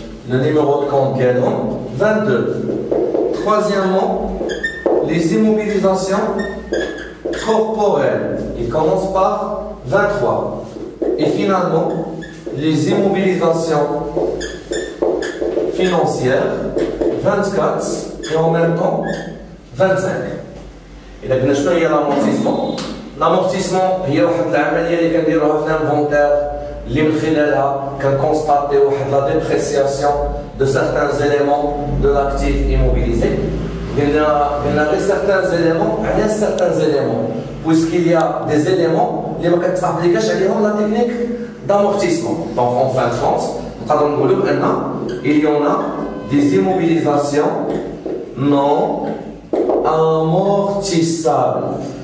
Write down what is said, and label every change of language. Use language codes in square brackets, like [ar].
[fr] Le numéro de compte est 22. Troisièmement, les immobilisations corporelles. Il commence par 23. Et finalement, les immobilisations financières, 24, et en même temps, 25. [ar] إذا قلنا شنو هي l'amortissement. L'amortissement هي واحد العملية اللي كنديروها في الانفونتير اللي من خلالها كنكونستاتي واحد لا ديبريسياسيون [fr] de certains éléments de l'actif immobilisé. [ar] قلنا غير [fr] certains éléments على certains éléments puisqu'il y a des éléments [ar] اللي ما كتابليكاش عليهم [fr] la technique d'amortissement. Donc en fin de compte [ar] نقدروا نقولوا بأن [fr] il y en a des immobilisations non amortissables.